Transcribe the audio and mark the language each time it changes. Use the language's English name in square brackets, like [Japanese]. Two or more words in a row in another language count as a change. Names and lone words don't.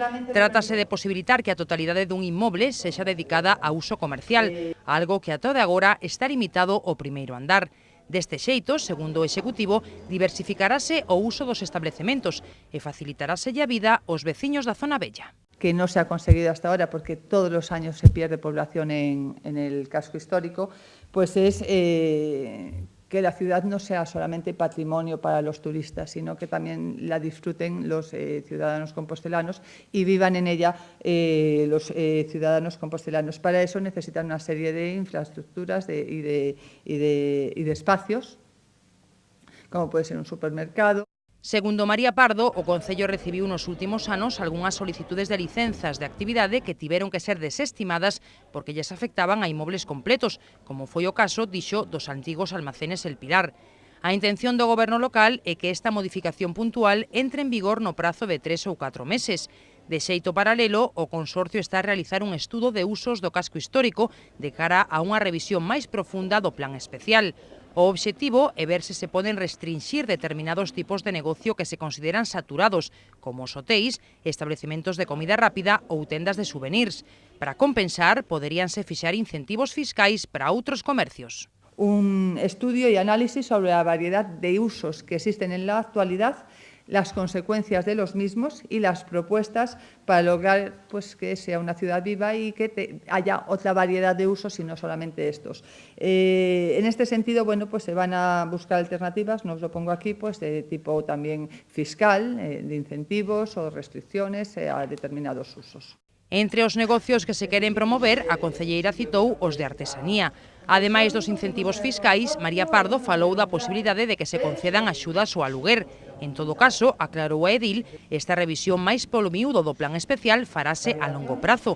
[Galician] Trátase de posibilitar que a totalidade dun inmoble sexa dedicada a uso comercial, algo que ata de agora está limitado ao primeiro andar. Deste xeito, segundo o Executivo, diversificarase o uso dos establecementos e facilitaráselle a vida aos veciños da zona vella. [Spanish] Que no se ha conseguido hasta ahora, porque todos los años se pierde población en el casco histórico, pues es que la ciudad no sea solamente patrimonio para los turistas, sino que también la disfruten los ciudadanos compostelanos y vivan en ella los ciudadanos compostelanos. Para eso necesitan una serie de infraestructuras y de espacios, como puede ser un supermercado. [Galician] Segundo María Pardo, o Concello recibiu nos últimos anos algunhas solicitudes de licenzas de actividade que tiveron que ser desestimadas porque lles afectaban a inmobles completos, como foi o caso, dixo, dos antigos almacenes El Pilar. A intención do goberno local é que esta modificación puntual entre en vigor no prazo de 3 ou 4 meses. De xeito paralelo, o Consorcio está a realizar un estudo de usos do casco histórico de cara a unha revisión máis profunda do plan especial. O obxectivo é ver se se poden restringir determinados tipos de negocio que se consideran saturados, como os hotéis, establecementos de comida rápida ou tendas de souvenirs. Para compensar, poderíanse fixar incentivos fiscais para outros comercios. [Spanish] Un estudio y análisis sobre la variedad de usos que existen en la actualidad, las consecuencias de los mismos y las propuestas para lograr pues, que sea una ciudad viva y que haya otra variedad de usos y no solamente estos. En este sentido, bueno, pues se van a buscar alternativas, no os lo pongo aquí, pues de tipo también fiscal, de incentivos o restricciones a determinados usos. [Galician] Entre os negocios que se queren promover, a concelleira citou os de artesanía. Ademais dos incentivos fiscais, María Pardo falou da posibilidade de que se concedan axudas ao aluguer. En todo caso, aclarou a edil, esta revisión máis polo miúdo do plan especial farase a longo prazo.